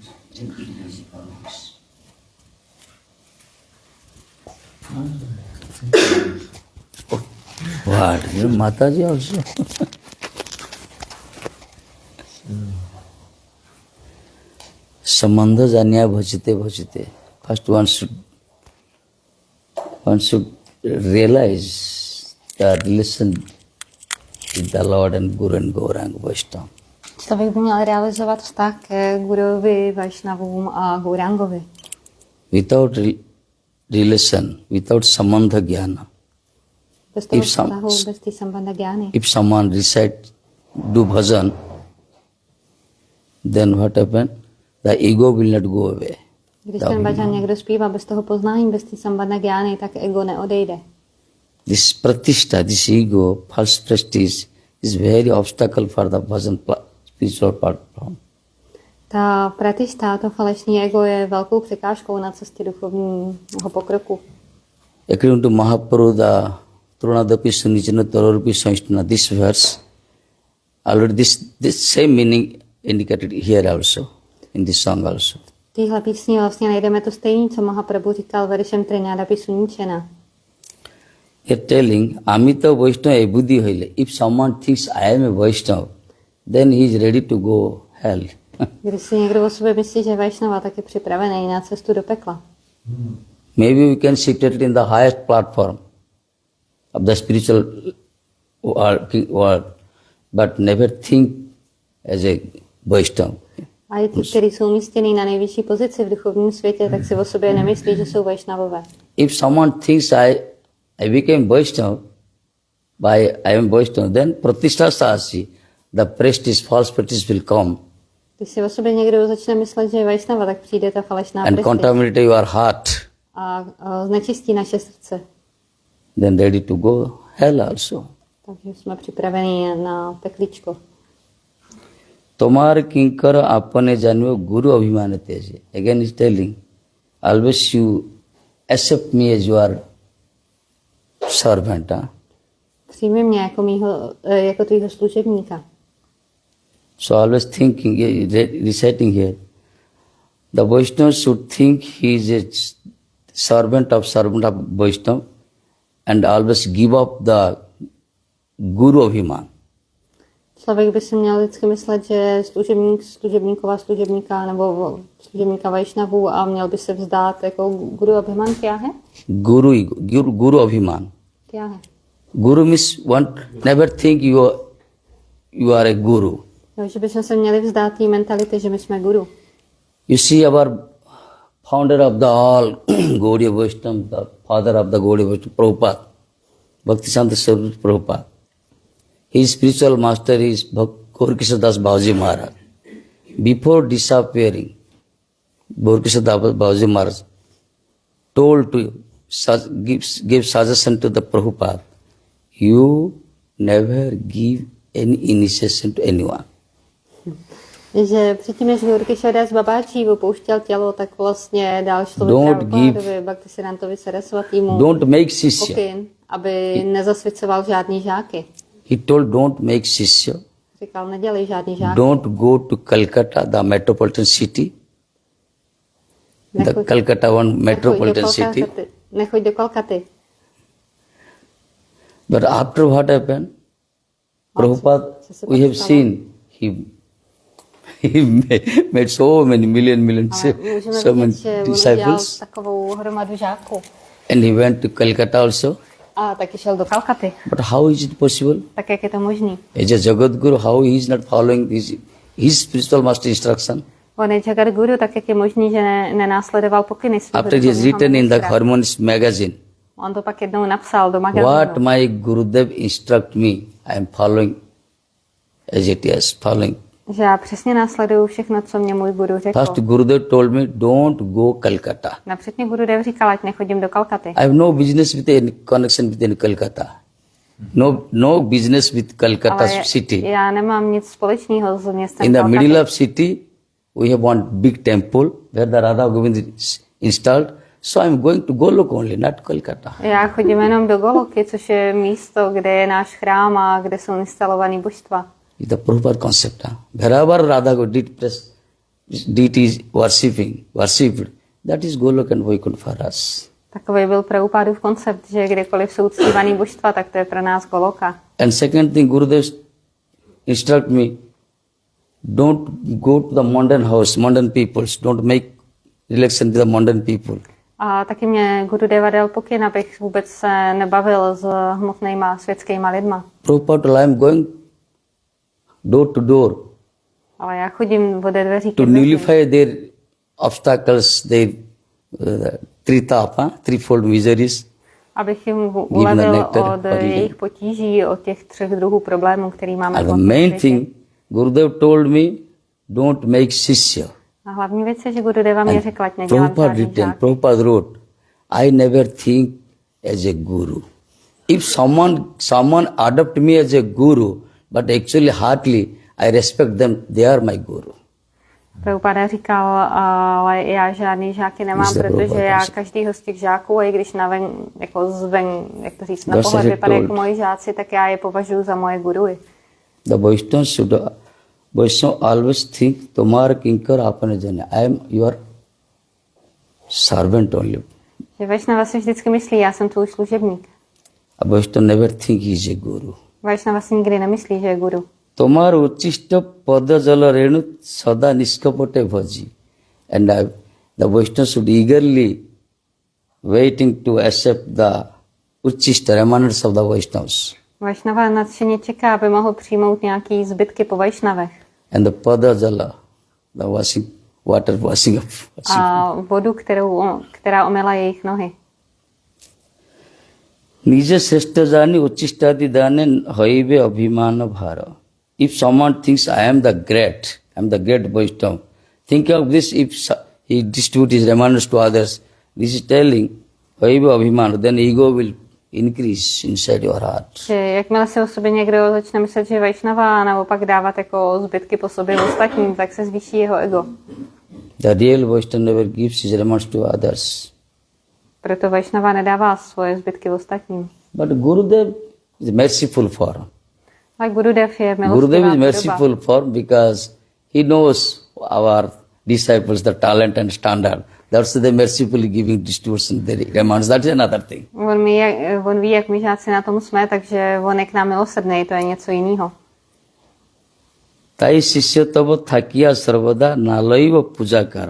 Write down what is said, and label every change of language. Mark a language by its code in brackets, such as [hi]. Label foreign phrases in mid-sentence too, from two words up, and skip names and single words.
[en] What? Mataji also. [bn] Sambandha janya bhajite bhajite. [en] First one should realize the relation with the Lord and Guru and Gauranga Vaishnava. [cs] Člověk by měl realizovat vztah k Guruvi, Vaishnavům a Gaurangovi. [en] Without relation, without sambandha jnana. [cs] Bez toho vztahu, bez té sambandha jnany. [en] If someone recite, do bhajan, then what happen? The ego will not go away. [cs] Když ten bhajan někdo zpívá bez toho poznání, bez té sambandha jnany, tak ego neodejde. [en] This pratishtha, this ego, false prestige, is very obstacle for the bhajan spiritual platform. [cs] Ta pratišta, to falešní ego je velkou překážkou na cestě duchovního pokroku. [en] According to Mahaprabhu, the Trunadapi Sunichana Tararupi Sanstana, this verse, already this same meaning indicated here also, in this song also. [cs] V téhle písni vlastně najdeme to stejné, co Mahaprabhu říkal veršem Trunadapi Sunichana. [en] You're telling, [bn] Amita Vaishnava Ebudhi Hoile. [en] If someone thinks I am a Vaishnava, then he is ready to go hell. [cs] Když si někdo o sobě myslí, že je Vaishnava, tak je připravený na cestu do pekla. [en] Maybe we can sit in the highest platform of the spiritual world, but never think as a Vaishnava. [cs] A i ti, kteří jsou umístění na nejvyšší pozici v duchovním světě, tak si o sobě nemyslí, že jsou Vaishnavové. [en] If someone thinks I became Vaishnava, by I am Vaishnava, then [bn] pratishtha sasi, [en] the prestige, false prestige will come. [cs] Když si o sobě někdo začne myslet, že je Vaishnava, tak přijde ta falešná [en] and contaminate your heart. [cs] A znečistí naše srdce. [en] Then ready to go hell also. [cs] Takže jsme připraveni na pekličko. [bn] Tomar kinkar apane janve guru abhimane teje. [en] Again is telling, always you accept me as your servant. [cs] Přijmi mě jako tvýho služebníka. [en] So always thinking, reciting here, the Vaishnava should think he is a servant of Vaishnava and always give up the [hi] guru abhiman. [cs] Člověk by si měl vždycky myslet, že služebníka služebníka Vaishnavu a měl by se vzdát jako [hi] guru abhiman, kya hai? Guru abhiman. Kya hai? [en] Guru means never think you are a guru. [cs] Jo, že bychom se měli vzdát té mentality, že my jsme guru. [en] You see our founder of the all Gaudiya Vaishnava, the father of the Gaudiya Vaishnava, Prabhupada, Bhaktisiddhanta Saraswati Prabhupada. His spiritual master is Gaurkishore Das Babaji Maharaj. Before disappearing, Gaurkishore Das Babaji Maharaj told to give suggestion to the Prabhupada, you never give any initiation to anyone. [cs] Že předtím, než Gaurkishore Das Babaji opouštěl tělo, tak vlastně dal Prabhupadovi Bhaktisiddhantovi Saraswatimu pokyn, aby nezasvěcoval žádný žáky. [en] He told, don't make shishya. [cs] Říkal, nedělej žádný žáky. [en] Don't go to Calcutta, the metropolitan city. The Calcutta one metropolitan city. [cs] Nechoď do Kolkaty. [en] But after what happened, Prabhupada, we have seen, he made so many million, so many disciples. [cs] Takovou hromadu žáků. [en] And he went to Calcutta also. [cs] A taky šel do Kalkaty. [en] But how is it possible? [cs] Tak jak je to možný? [en] As a Jagadguru, how he is not following his spiritual master instruction? [cs] On je Jagadguru, tak jak je možný, že nenásledoval pokyny svého. [en] After he has written in the Harmonious magazine, [cs] on to pak jednou napsal do magazínu. [en] What my Gurudev instruct me, I am following as it is following. [cs] Že já přesně následuju všechno, co mě můj guru řekl. [en] First Gurudev told me, don't go Calcutta. [cs] Napřed mě Gurudev říkal, ať nechodím do Kalkaty. [en] I have no business with any connection with any Calcutta. No business with Calcutta city. [cs] Já nemám nic společného s městem [en] In the middle of city, we have one big temple where the Radha Govind is installed. So I am going to Golok only, not Calcutta. [cs] Já chodím jenom do Goloky, což je místo, kde je náš chrám a kde jsou instalovaný božstva. [en] It's the Prabhupada concept. Wherever Radha did press deities worshipped, that is Golok and Vaikuntha for us. [cs] Takový byl Prabhupádův koncept, že kdekoliv jsou uctívaný božstva, tak to je pro nás Goloka. [en] And second thing, Gurudev instruct me, don't go to the modern house, modern peoples, don't make relation with the modern people. [cs] A taky mě Gurudeva dal pokyn, abych vůbec se nebavil s hmotnýma světskýma lidma. [en] Prabhupada, I am going door to door [cs] Ale já chodím ode dveří [en] to nullify their obstacles, their threefold miseries. [cs] Abych jim ulevil od jejich potíží, od těch 3 druhů problémů, který máme. [en] And the main thing, Gurudev told me, don't make shishya. [cs] A hlavní věc je, že Gurudeva mě řekla, ať nedělám žádný žák. [en] Prabhupada wrote, I never think as a guru. If someone adopt me as a guru, but actually heartily I respect them, they are my guru. [cs] Prabhupada říkal, ale já žádný žáky nemám, protože já každýho z těch žáků, a i když jako zven, jak to říct, na pohled vypadá jako moji žáci, tak já je považuji za moje guruji. [en] The Vaishnava always think, [bn] Tomar kinkar apane jane. [en] I am your servant only. [cs] Že Vaishnava si vždycky myslí, já jsem tvůj služebník. [en] A Vaishnava never think he is a guru. [cs] Vaishnava si nikdy nemyslí, že je guru. [bn] Tomar uchisto pada jala renu sada niskapate bhaji. [en] And the Vaishnava should eagerly waiting to accept the uchista remnants of the Vaishnavas. [cs] Vaishnava nadšeně čeká, aby mohl přijmout nějaký zbytky po Vaishnavech. [en] And the pada jala, the water washing up. [cs] A vodu, která omyla jejich nohy. [bn] Nije shrestha jani uchistadi dane haibe abhimana bhara. [en] If someone thinks I am the great Vaishnava, think of this, if he distributes his reminders to others, this is telling [bn] haibe abhimana, [en] then ego will increase inside your heart. [cs] Že jakmile si o sobě někdo začne myslet, že je Vaishnava, a naopak dávat jako zbytky po sobě ostatním, tak se zvýší jeho ego. [en] The real Vaishnava never gives his reminders to others. [cs] Proto Vaishnava nedává svoje zbytky ostatním. [en] But Gurudev is merciful form. [cs] Ale Gurudev je milostivá [en] Gurudev is merciful form because he knows our disciples, the talent and standard. That's the mercifully giving distribution the demands. That's another thing. [cs] On ví, jak my žáci na tom jsme, takže on je k nám milosrdný, to je něco jiného. [bn] Tai shishya tava thakiya sarvada nalaiva pujakara.